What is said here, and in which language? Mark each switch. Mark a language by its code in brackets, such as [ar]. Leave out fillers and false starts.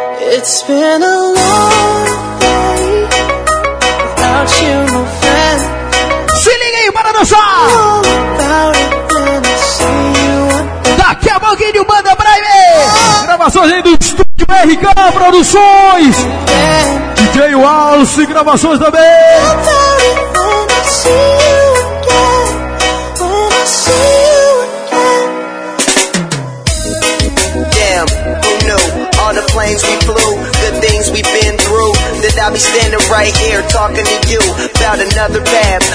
[en] It's been a long day without you, my friend. [pt] Se liga aí, para dançar! [en] All about it when I see you again. [pt] Daqui a pouquinho, manda pra mim! Gravações aí do Estúdio RK Produções! DJ Wallace, gravações também! [en] All about it when I see you again. When I see you again. Damn, who knew? All the planes we flew, the things we've been through, that I'll be standing right here talking to you about another path.